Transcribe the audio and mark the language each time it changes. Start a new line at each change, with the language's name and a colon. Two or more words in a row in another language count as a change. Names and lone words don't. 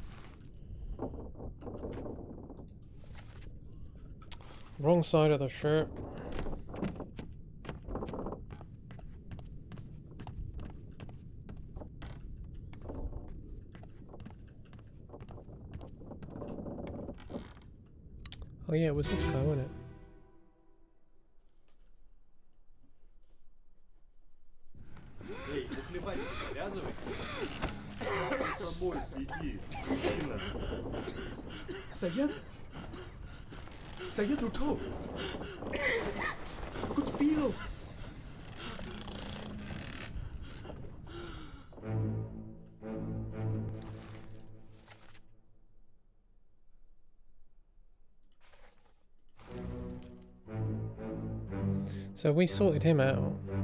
English: Wrong side of the shirt. Oh yeah, it was this guy, wasn't it?
Russian: Эй, наплевать, привязывай. С собой следи, мужчина.
Hindi: सैयद सैयद उठो कुछ पी लो
English: So we sorted him out.